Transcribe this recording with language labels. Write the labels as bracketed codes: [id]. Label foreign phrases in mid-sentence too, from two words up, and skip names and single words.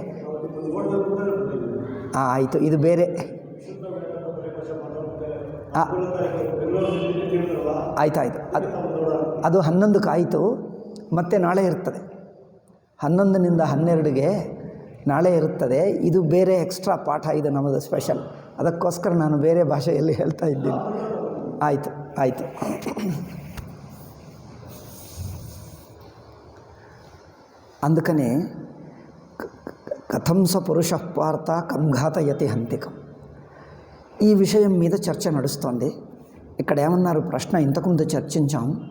[kn] ಆಯಿತು, ಇದು ಬೇರೆ. ಆಯ್ತಾಯ್ತು, ಅದು 11ಕ್ಕೆ ಆಯಿತು. ಮತ್ತೆ ನಾಳೆ ಇರ್ತದೆ 11ನಿಂದ 12ಗೆ ನಾಳೆ ಇರುತ್ತದೆ. ಇದು ಬೇರೆ ಎಕ್ಸ್ಟ್ರಾ ಪಾಠ, ಇದು ನಮ್ಮದು ಸ್ಪೆಷಲ್. ಅದಕ್ಕೋಸ್ಕರ ನಾನು ಬೇರೆ ಭಾಷೆಯಲ್ಲಿ ಹೇಳ್ತಾ ಇದ್ದೀನಿ. ಆಯಿತು. [te] అందుకని [sa] కథం స పురుష పార్థ కం ఘాతయతి హంతికం, [te] ఈ విషయం మీద చర్చ నడుస్తోంది. ఇక్కడ ఏమన్నారు ప్రశ్న ఇంతకుముందు చర్చించాం.